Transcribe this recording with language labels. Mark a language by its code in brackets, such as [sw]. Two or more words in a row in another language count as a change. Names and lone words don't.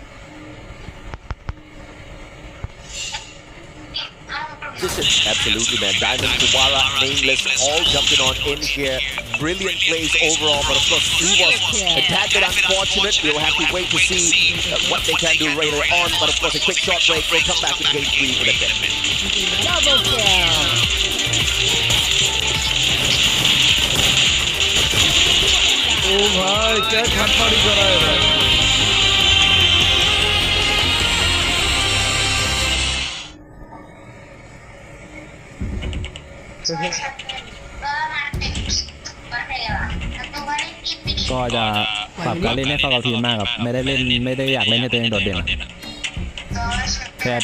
[en] Absolutely, man. Diamond, Kuwara, Nameless, all jumping on in here. Brilliant plays overall, but of course, he was a tad bit unfortunate. We'll have to wait to see what they can do later on. But of course, a quick short break. We'll come back to game 3 in a bit. Double kill. [hi] Oh भाई क्या खटपटी कर रहा है भाई [th] ก็จะปรับการเล่นให้เข้ากับทีมมากครับไม่ได้อยากเล่นให้ตัวเองโดดเด่นแค่